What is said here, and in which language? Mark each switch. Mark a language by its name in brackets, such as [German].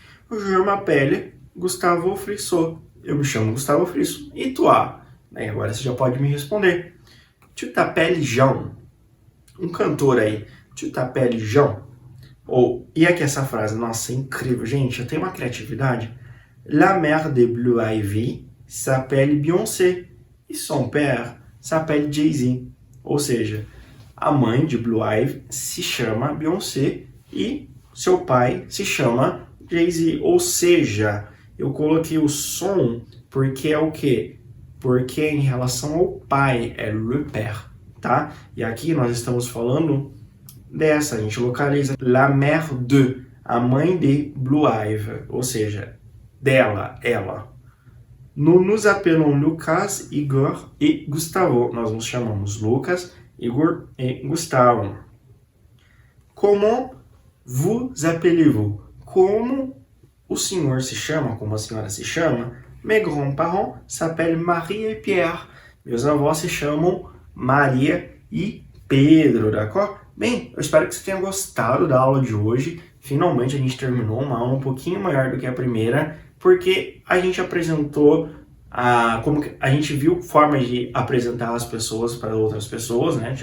[French] Je m'appelle [Portuguese] Gustavo Frisso. Eu me chamo Gustavo Frisso. [French] E toi? [Portuguese] Agora você já pode me responder. [French] Tu t'appelles Jean. [Portuguese] Um cantor aí. [French] Tu t'appelles Jean. [Portuguese] Ou, e aqui essa frase, nossa, é incrível, gente, eu tenho uma criatividade. [French] La mère de Blue Ivy s'appelle Beyoncé e son père s'appelle Jay-Z. [Portuguese] Ou seja, a mãe de Blue Ivy se chama Beyoncé e seu pai se chama Jay-Z. Ou seja, eu coloquei o som porque é o quê? Porque em relação ao pai, é [French] le père, [Portuguese] tá? E aqui nós estamos falando dessa, a gente localiza [French] la mère de, [Portuguese] a mãe de Blue Ivy, ou seja, dela, ela. [French] Nous nous appelons Lucas, Igor e Gustavo. [Portuguese] Nós nos chamamos Lucas, Igor e Gustavo. [French] Comment vous appelez-vous? [Portuguese] Como o senhor se chama, como a senhora se chama? [French] Mes grands-parents s'appellent Marie et Pierre. [Portuguese] Meus avós se chamam Maria e Pedro, d'accord? Bem, eu espero que você tenha gostado da aula de hoje. Finalmente a gente terminou uma aula um pouquinho maior do que a primeira, porque a gente apresentou a gente viu formas de apresentar as pessoas para outras pessoas, né?